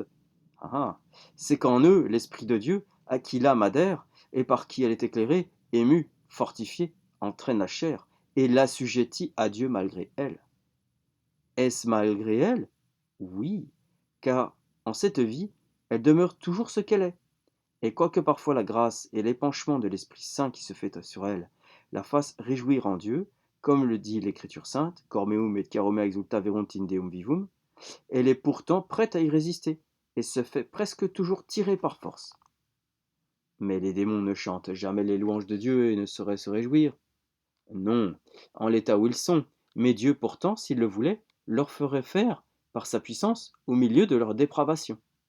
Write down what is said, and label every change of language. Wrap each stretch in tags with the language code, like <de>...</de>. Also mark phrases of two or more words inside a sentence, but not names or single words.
<fr>C'est qu'en eux, l'Esprit de Dieu, à qui l'âme adhère, et par qui elle est éclairée, émue, fortifiée, entraîne la chair, et l'assujettit à Dieu malgré elle. Est-ce malgré elle? Oui, car en cette vie, elle demeure toujours ce qu'elle est. Et quoique parfois la grâce et l'épanchement de l'Esprit Saint qui se fait sur elle la fassent réjouir en Dieu, comme le dit l'Écriture sainte,</fr> <la>Cor meum et caromea exulta verunt in Deum vivum,</la> <fr>elle est pourtant prête à y résister, et se fait presque toujours tirer par force. Mais les démons ne chantent jamais les louanges de Dieu et ne sauraient se réjouir. Non, en l'état où ils sont, mais Dieu pourtant, s'il le voulait, leur ferait faire, par sa puissance, au milieu de leur dépravation.</fr>